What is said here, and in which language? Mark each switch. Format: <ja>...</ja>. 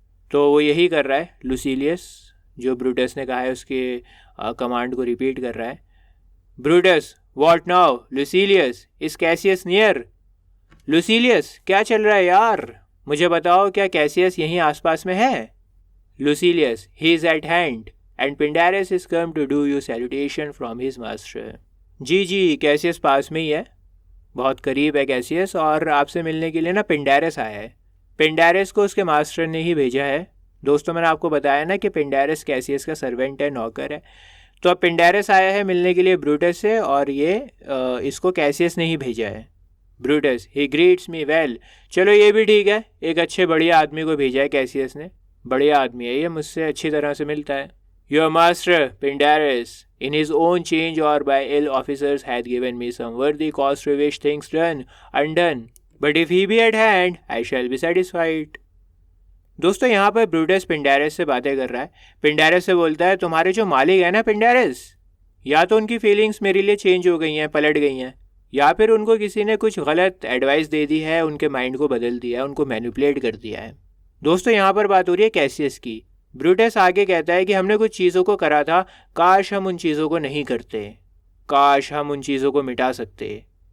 <hi>तो वो यही कर रहा है लुसीलियस, जो ब्रूटस ने कहा है उसके कमांड को रिपीट कर रहा है।</hi> <en>Brutus what now Lucilius is Cassius near.</en> <hi>लुसीलियस क्या चल रहा है यार, मुझे बताओ क्या कैसियस यहीं आसपास में है।</hi> <en>Lucilius he is at hand and Pindarus is come to do you salutation from his master।</en> <hi>Ji Cassius पास में ही है, बहुत करीब है कैसियस, और आपसे मिलने के लिए ना पिंडारस आया है। पिंडारस को उसके मास्टर ने ही भेजा है। दोस्तों मैंने आपको बताया ना कि पिंडारस कैसियस का सर्वेंट है, नौकर है। तो अब पिंडारस आया है मिलने के लिए ब्रूटस से और ये इसको कैसियस ने ही भेजा है। ब्रूटस</hi> <en>He greets me well.</en> <hi>चलो ये भी ठीक है, एक अच्छे बढ़िया आदमी को भेजा है कैसियस ने, बढ़िया आदमी है ये, मुझसे अच्छी तरह से मिलता है।</hi> <en>Your master, Pindarus, in his own change or by ill officers, hath given me some worthy cause to wish things done, undone. But if he be at hand, I shall be satisfied.</en> <hi>दोस्तों यहाँ पर Brutus पिंडारस से बातें कर रहा है। पिंडारस से बोलता है, तुम्हारे जो मालिक है ना पिंडारस, या तो उनकी फीलिंग्स मेरे लिए चेंज हो गई हैं, पलट गई हैं, या फिर उनको किसी ने कुछ गलत एडवाइस दे दी है, उनके माइंड को बदल दिया है, उनको मैनिपुलेट कर दिया है। दोस्तों यहाँ पर बात हो रही है कैसियस की। ब्रूटस आगे कहता है कि हमने कुछ चीज़ों को करा था, काश हम उन चीज़ों को नहीं करते, काश हम उन चीज़ों को मिटा सकते।</hi>